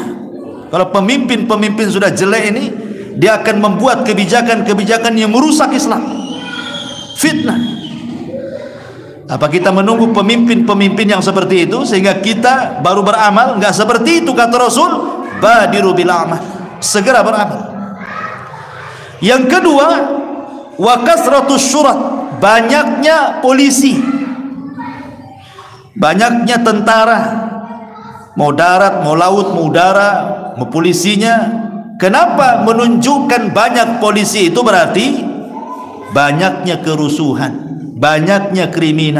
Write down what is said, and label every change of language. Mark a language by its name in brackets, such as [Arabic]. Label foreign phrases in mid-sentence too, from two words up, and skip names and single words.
[Indonesian] Kalau pemimpin sudah jelek ini, dia akan membuat kebijakan-kebijakan yang merusak Islam. Fitnah. Apa kita menunggu pemimpin-pemimpin yang seperti itu sehingga kita baru beramal? Enggak seperti itu kata Rasul, [Arabic] badiru bil amal, [Indonesian] segera beramal. Yang kedua, [Arabic] wa kasratus syurat, [Indonesian] banyaknya polisi, banyaknya tentara, mau darat, mau laut, mau udara, mau polisinya. Kenapa menunjukkan banyak polisi? Itu berarti banyaknya kerusuhan, banyaknya kriminal.